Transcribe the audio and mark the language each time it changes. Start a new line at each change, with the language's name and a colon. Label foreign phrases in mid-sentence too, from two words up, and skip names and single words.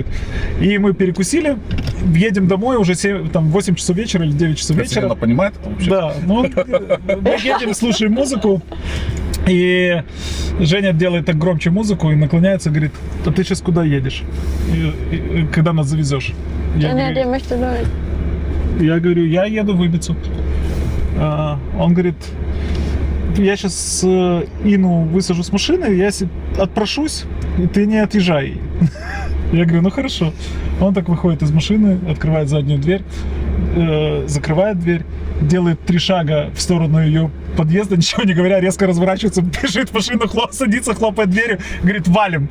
Russian: И мы перекусили, едем домой, уже 8 часов вечера или 9 часов вечера. Она понимает это вообще? Да, ну мы едем, слушаем музыку, и Женя делает так громче музыку и наклоняется, говорит: а ты сейчас куда едешь? И когда нас завезешь?
German: Ja, der möchte Leute.
Russian: Я говорю, я еду в Ибицу. Он говорит, я сейчас Ину высажу с машины, я отпрошусь, и ты не отъезжай. Я говорю, ну хорошо. Он так выходит из машины, открывает заднюю дверь, закрывает дверь, делает 3 шага в сторону ее подъезда, ничего не говоря, резко разворачивается, бежит в машину, садится, хлопает дверью, говорит, валим.